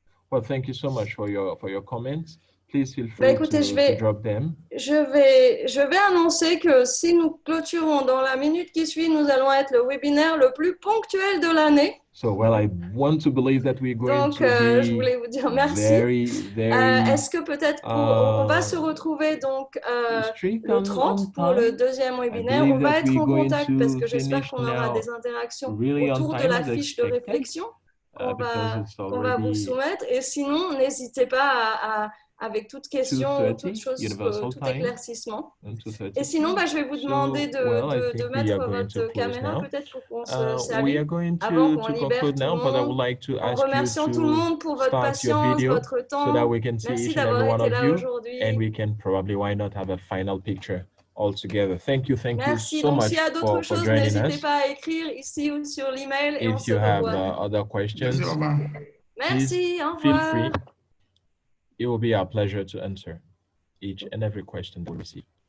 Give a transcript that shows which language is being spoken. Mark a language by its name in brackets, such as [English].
[English] Well, thank you so much for your comments. Please feel free to drop them. [French] Je vais annoncer que si nous clôturons dans la minute qui suit, nous allons être le webinaire le plus ponctuel de l'année. [English] So, well, I want to believe that we're going to be [French] je voulais vous dire merci. Est-ce que peut-être on va se retrouver donc le 30 pour le deuxième webinaire. On va être en contact parce que j'espère qu'on aura des interactions autour de la fiche de réflexion qu'on va vous soumettre. Et sinon, n'hésitez pas avec toute question, toute chose, tout éclaircissement. Et sinon, je vais vous demander de mettre votre caméra peut-être pour qu'on s'allume avant qu'on libère tout le monde. En remerciant tout le monde pour votre patience, votre temps. Merci d'avoir été là aujourd'hui. [English] And we can probably, why not have a final picture all together. Thank you [French] Merci. [English] so much [French] s'il y a d'autres choses, n'hésitez pas à écrire ici ou sur l'email et on se revoit. [English] If you have other questions, [French] merci, au revoir. [English] Feel free. It will be our pleasure to answer each and every question we receive.